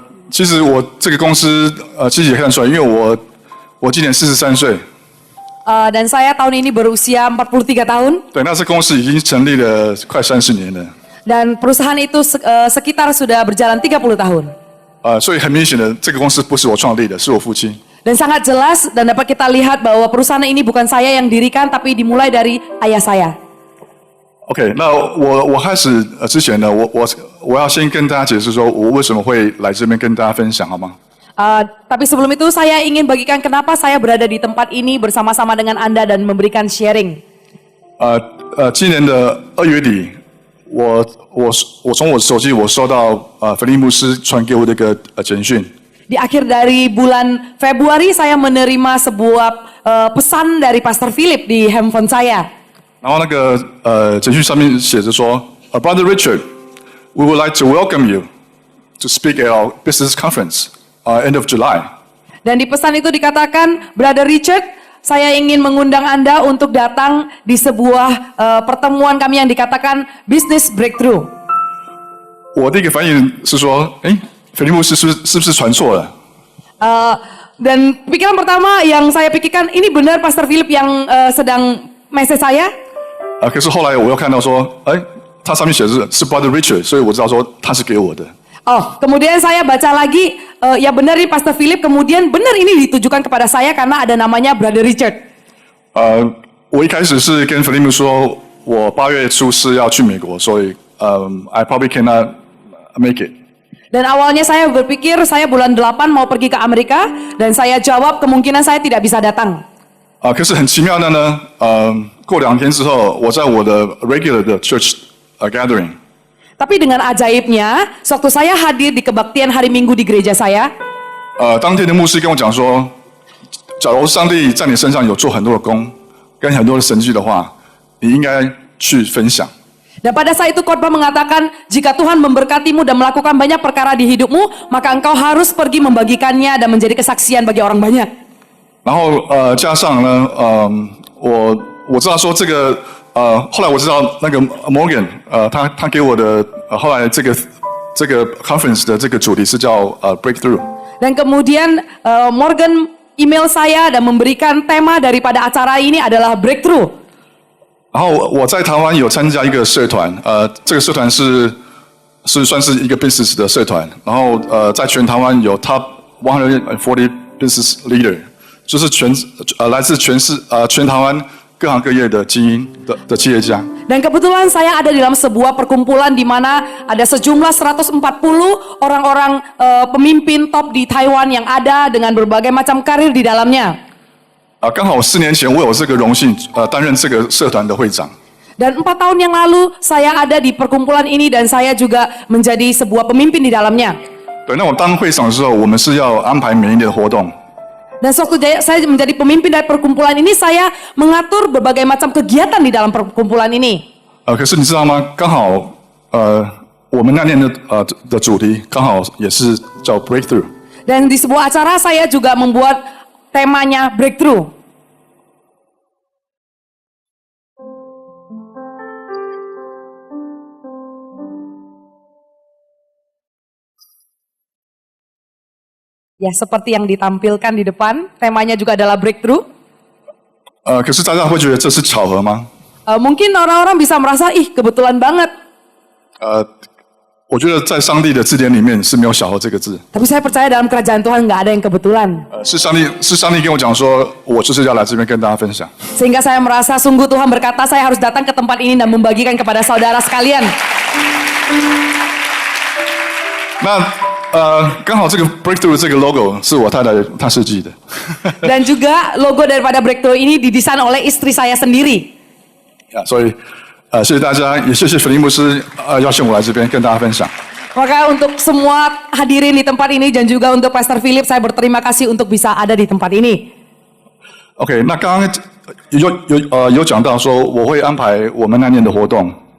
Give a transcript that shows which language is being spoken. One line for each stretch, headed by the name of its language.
Chinese: 其实我这个公司其实也看得出来，因为我今年43岁。
Indonesian: Dan saya tahun ini berusia 43 tahun.
Chinese: 对，那这公司已经成立了快30年了。
Indonesian: Dan perusahaan itu sekitar sudah berjalan 30 tahun.
Chinese: 所以很明显的，这个公司不是我创立的，是我父亲。
Indonesian: Dan sangat jelas dan dapat kita lihat bahwa perusahaan ini bukan saya yang dirikan, tapi dimulai dari ayah saya.
Chinese: OK， 那我开始之前呢，我要先跟大家解释说，我为什么会来这边跟大家分享，好吗？
Indonesian: Tapi sebelum itu saya ingin bagikan kenapa saya berada di tempat ini bersama-sama dengan Anda dan memberikan sharing.
Chinese: 今年的2月底，我从我手机我收到菲利牧师传给我的一个简讯。
Indonesian: Di akhir dari bulan Februari saya menerima sebuah pesan dari Pastor Philip di handphone saya.
Chinese: 然后那个简讯上面写着说
English: ，Brother Richard, we would like to welcome you to speak at our business conference end of July.
Indonesian: Dan di pesan itu dikatakan, Brother Richard, saya ingin mengundang Anda untuk datang di sebuah pertemuan kami yang dikatakan Business Breakthrough.
Chinese: 我第一个反应是说，菲利牧师是不是传错了？
Indonesian: Dan pikiran pertama yang saya pikirkan, ini benar Pastor Philip yang sedang message saya?
Chinese: 可是后来我又看到说，它上面写的是 Brother Richard， 所以我知道说他是给我的。
Indonesian: Oh, kemudian saya baca lagi, ya benar ini Pastor Philip, kemudian benar ini ditujukan kepada saya karena ada namanya Brother Richard.
Chinese: 我一开始是跟菲利牧说，我8月初是要去美国，所以
English: I probably cannot make it。
Indonesian: Dan awalnya saya berpikir saya bulan 8 mau pergi ke Amerika dan saya jawab kemungkinan saya tidak bisa datang.
Chinese: 可是很奇妙的呢，过2天之后，我在我的 regular 的
English: church gathering。
Indonesian: Tapi dengan ajaibnya, sewaktu saya hadir di kebaktian hari Minggu di gereja saya,
Chinese: 当天的牧师跟我讲说，假如上帝在你身上有做很多的工，跟很多的神迹的话，你应该去分享。
Indonesian: dan pada saat itu khotbah mengatakan, jika Tuhan memberkatimu dan melakukan banyak perkara di hidupmu, maka engkau harus pergi membagikannya dan menjadi kesaksian bagi orang banyak.
Chinese: 然后加上呢，我知道说这个后来我知道那个 Morgan 他给我的后来这个 conference 的这个主题是叫breakthrough。
Indonesian: Dan kemudian Morgan email saya dan memberikan tema daripada acara ini adalah breakthrough.
Chinese: 然后我在台湾有参加一个社团，这个社团是算是一个 business 的社团，然后在全台湾有 top 140 business leader。就是来自全台湾各行各业的精英的企业家。
Indonesian: Dan kebetulan saya ada di dalam sebuah perkumpulan di mana ada sejumlah 140 orang-orang pemimpin top di Taiwan yang ada dengan berbagai macam karir di dalamnya.
Chinese: 刚好4年前我有这个荣幸担任这个社团的会长。
Indonesian: Dan 4 tahun yang lalu saya ada di perkumpulan ini dan saya juga menjadi sebuah pemimpin di dalamnya.
Chinese: 对，那我当会长的时候，我们是要安排每一年的活动。
Indonesian: Dan sewaktu saya menjadi pemimpin dari perkumpulan ini, saya mengatur berbagai macam kegiatan di dalam perkumpulan ini.
Chinese: 可是你知道吗？刚好我们那年的主题刚好也是叫 breakthrough。
Indonesian: Dan di sebuah acara saya juga membuat temanya breakthrough. Ya, seperti yang ditampilkan di depan, temanya juga adalah breakthrough.
Chinese: 可是大家会觉得这是巧合吗？
Indonesian: Mungkin orang-orang bisa merasa, ih kebetulan banget.
Chinese: 我觉得在上帝的字典里面是没有巧合这个字。
Indonesian: Tapi saya percaya dalam kerajaan Tuhan nggak ada yang kebetulan.
Chinese: 是上帝跟我讲说，我就是要来这边跟大家分享。
Indonesian: Sehingga saya merasa sungguh Tuhan berkata saya harus datang ke tempat ini dan membagikan kepada saudara sekalian.
Chinese: 那刚好这个 breakthrough 这个 logo 是我太太她设计的。
Indonesian: Dan juga logo daripada breakthrough ini didesain oleh istri saya sendiri.
Chinese: 所以谢谢大家，也谢谢菲利牧师邀请我来这边跟大家分享。
Indonesian: Maka untuk semua hadirin di tempat ini dan juga untuk Pastor Philip, saya berterima kasih untuk bisa ada di tempat ini.
Chinese: OK， 那刚刚有讲到说我会安排我们那年的活动。